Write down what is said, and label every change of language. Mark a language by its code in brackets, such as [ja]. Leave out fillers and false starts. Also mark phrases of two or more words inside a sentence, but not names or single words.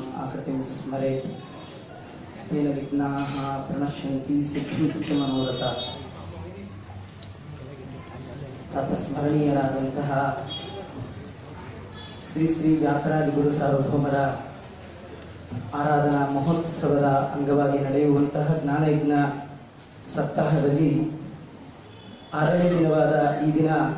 [sa] कृतिं स्मरेत् तेन विघ्नाः प्रणश्यन्ति सिद्ध्यन्ति च मनोरथाः। [kn] ತತ್ಸ್ಮರಣೀಯರಾದಂತಹ ಶ್ರೀ ಶ್ರೀ ವ್ಯಾಸರಾಜ ಗುರು ಸಾರ್ವಭೌಮರ ಆರಾಧನಾ ಮಹೋತ್ಸವದ ಅಂಗವಾಗಿ ನಡೆಯುವಂತಹ ಜ್ಞಾನಯಜ್ಞ ಸಪ್ತಾಹದಲ್ಲಿ 6ನೇ ದಿನವಾದ ಈ ದಿನ